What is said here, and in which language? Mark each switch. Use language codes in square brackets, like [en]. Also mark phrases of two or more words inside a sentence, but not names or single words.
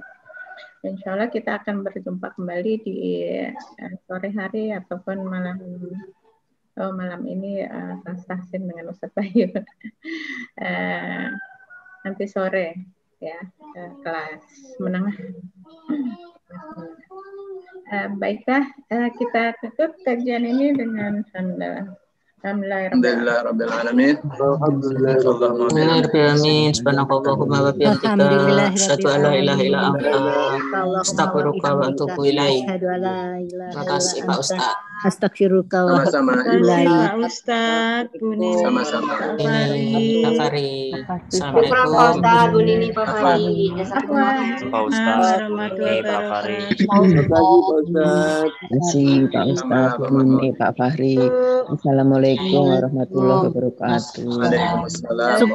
[ar] إن شاء الله [id] kita akan berjumpa kembali di sore hari ataupun malam ini tahsin dengan Ustaz Bayu. Nanti sore ya, kelas menengah. Baiklah, kita tutup kajian ini dengan [ar] الحمد لله رب العالمين. [id] Amin. [ar] سبحانك اللهم وبحمدك أشهد أن لا إله إلا أنت أستغفرك وأتوب إليك. [id] Terima kasih Pak Ustaz. [ar] أستغفرك وأتوب إليك. [id] Ustaz, sama-sama. Pak Fari. Assalamualaikum. Pak Ustaz, Bu Nini, Pak Fari. Pak Ustaz, Pak Fari. Pak Ustaz, Pak Fahri. [ar] السلام عليكم ورحمة الله وبركاته. [id] Waalaikumsalam.